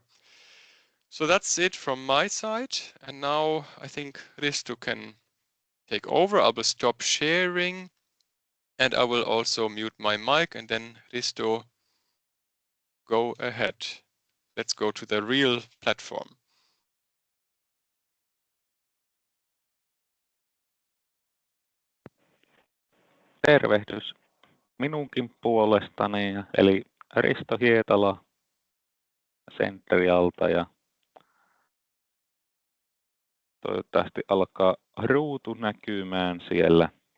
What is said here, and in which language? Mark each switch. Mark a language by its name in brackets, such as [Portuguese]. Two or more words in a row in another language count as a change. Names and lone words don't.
[English] So that's it from my side. And now I think Risto can take over. I will stop sharing and I will also mute my mic, and then Risto, go ahead. Let's go to the real platform. [Finnish] Tervehdys minunkin puolestani, eli Risto Hietala Centerialta, ja toivottavasti alkaa ruutu näkymään siellä.